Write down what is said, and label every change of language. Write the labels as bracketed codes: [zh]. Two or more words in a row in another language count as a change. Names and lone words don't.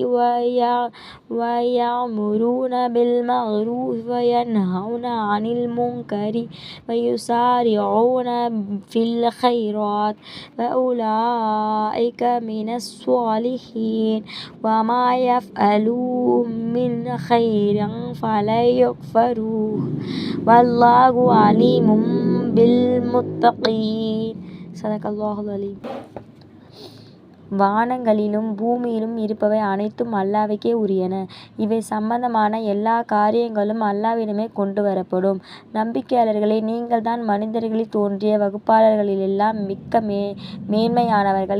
[ar] ويأمرون بالمعروف وينهون عن المنكر ويسارعون في الخيرات وأولئك من الصالحين وما يفعلوا من خير فلن يكفروه والله عليم بالمتقين. صدق الله العليم. [ta] வானங்களிலும் பூமியிலும் இருப்பவை அனைத்தும் அல்லாஹ்வுக்கே உரியன. இவை சம்பந்தமான எல்லா காரியங்களும் அல்லாஹ்விடமே கொண்டு வரப்படும். நம்பிக்கையாளர்களே, நீங்கள்தான் மனிதர்களில் தோன்றிய வகுப்பாளர்களிலெல்லாம் மிக்க மேன்மையானவர்கள்.